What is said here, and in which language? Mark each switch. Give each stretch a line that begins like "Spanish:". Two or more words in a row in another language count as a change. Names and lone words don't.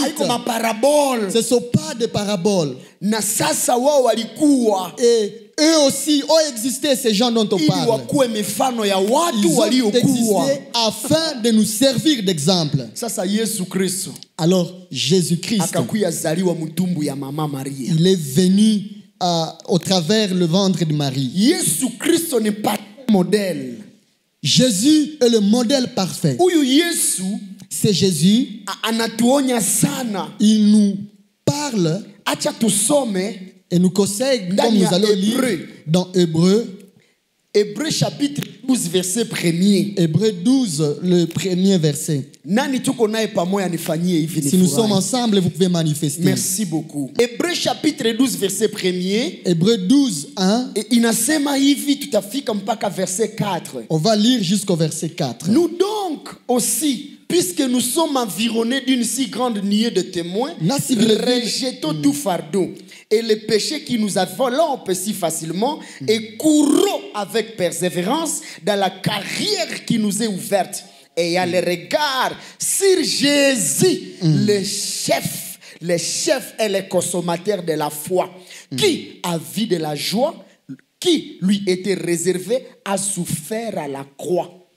Swahili: Haiko maparabole.
French: Ce ne sont pas des paraboles.
Swahili: Na sasa wao walikuwa
French: Et eux aussi ont existé, ces gens dont on
Swahili: ili
French: parle.
Swahili: wakuwe mifano ya
French: Ils
Swahili: watu
French: ont
Swahili: waliokuwa.
French: existé afin de nous servir d'exemple.
Swahili: Sasa Yesu Kristo
French: Alors, Jésus-Christ,
Swahili: akakuya zaliwa mtumbu ya mama Maria.
French: il est venu au travers le ventre de Marie.
Swahili: Yesu Kristo ni modèle.
French: Jésus est le modèle parfait.
Swahili: Huyu Yesu
French: C'est Jésus.
Swahili: anatuonya sana.
French: Il nous parle
Swahili: Acha tusome
French: et nous conseille, comme
Swahili: Ndani
French: nous
Swahili: ya
French: allons lire Hébreu. dans Hébreu. Hébreu chapitre 12 verset 1er. Hébreu 12, le premier verset.
Swahili: Nani tuko naye pamoja nifanyie hivi
French: Si nous sommes
Swahili: nifurahi.
French: ensemble, vous pouvez manifester. Merci beaucoup. Hébreu chapitre 12 verset 1er. Hébreu 12, 1.
Swahili: Et inasema hivi tutafika mpaka verset 4.
French: On va lire jusqu'au verset 4. Nous donc aussi, puisque nous sommes environnés d'une si grande nuée de témoins,
Swahili: Nasi vile vile.
French: rejetons tout fardeau et les péchés qui nous enveloppent si facilement et courons avec persévérance dans la carrière qui nous est ouverte. Et à le regard sur Jésus, le chef et le consommateur de la foi, qui a vu de la joie qui lui était réservée, a souffert à la croix.